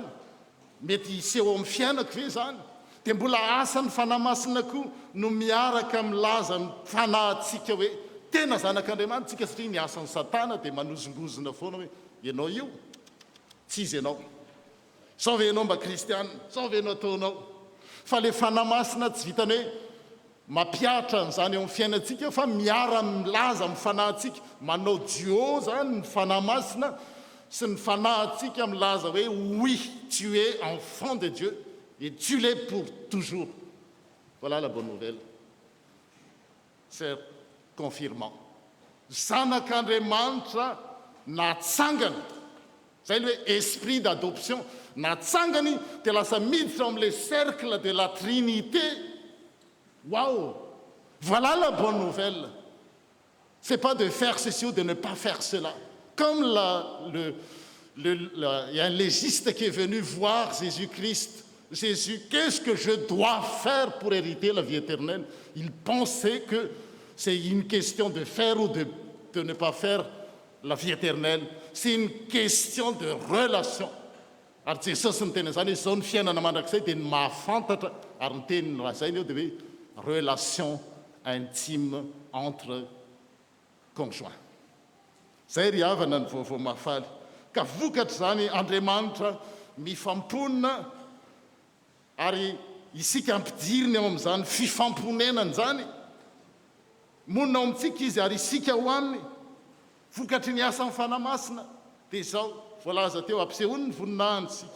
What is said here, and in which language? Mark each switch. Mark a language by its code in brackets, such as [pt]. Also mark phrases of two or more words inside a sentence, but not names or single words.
[mg] Mety hiseho amin'ny fiainako ve zany? Dia mbola asan'ny fanamasina koa no miaraka milaza ny fanahintsika hoe tena zanak'Andriamanitra tsika, satria ny asan'ny Satana dia manozongozona foana hoe ianao io tsy izy ianao, sao ve ianao mba kristianina, sao ve ianao ataonao. Fa le fanamasina tsy vitany hoe mampiatra n'izany eo amin'ny fiainantsika, fa miara-milaza amin'ny fanahintsika, manao duo zany ny fanamasina sy ny fanahintsika milaza hoe [fr] oui, tu es enfant de Dieu et tu l'es pour toujours. Voilà la bonne nouvelle. C'est confirmant. [mg] Zanak'Andriamanitra natsangana, zay le hoe [fr] esprit d'adoption, [mg] natsangany dia lasa miditra amin'le [fr] cercle de la Trinité. Waouh! Voilà la bonne nouvelle. C'est pas de faire ceci ou de ne pas faire cela. Comme il y a un légiste qui est venu voir Jésus-Christ. Jésus, qu'est-ce que je dois faire pour hériter la vie éternelle? Il pensait que c'est une question de faire ou de ne pas faire la vie éternelle. C'est une question de relation. [mg] Ary Jesosy ny tena zany hoe zao ny fiainana mandrakizay dia ny mahafantatra, ary ny teniny raha zay ny eo dia hoe [fr] relation intime entre conjoints. [mg] Zay ry havana ny vaovao mafaly. Ka vokatra zany Andriamanitra mifamponina ary isika ampidiriny ao amin'izany fifamponenany zany. Monina ao amintsika izy ary isika ho aminy. Vokatry ny asan'ny fanamasina dia izao voalaza teo, ampisehoany ny voninahitsika.